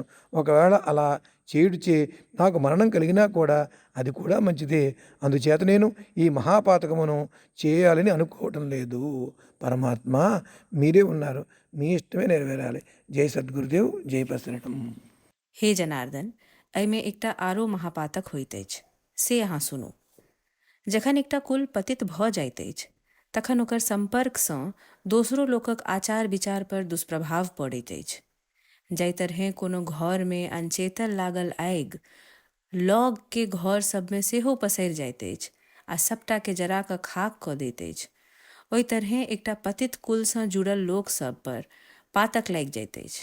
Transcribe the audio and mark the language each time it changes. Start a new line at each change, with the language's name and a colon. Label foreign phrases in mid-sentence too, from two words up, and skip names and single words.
Telugu: ఒకవేళ అలా చేయుడిచే నాకు మరణం కలిగినా కూడా అది కూడా మంచిదే. అందుచేత నేను ఈ మహాపాతకమును చేయాలని అనుకోవటం లేదు. పరమాత్మ మీరే ఉన్నారు, మీ ఇష్టమే నెరవేరాలి. జై సద్గురుదేవ్, జై పరశురాम.
Maithili: हे जनार्दन, एहिमे एकटा आरो महापातक होइत अछि, से अहाँ सुनू। जखन एकटा कुल पतित भऽ जाइत अछि तखन ओकर संपर्कसँ दोसरो लोकक आचार विचार पर दुष्प्रभाव पड़ैत अछि। जाहि तरह कोनो घर में अनचेतन लागल आगि लग के घर सब में सेहो पसरि जाइत अछि आ सबटा के जरा कऽ खाक कऽ दैत अछि, ओहि तरह एकटा पतित कुल सँ जुड़ल लोक सब पर पातक लागि जाइत अछि।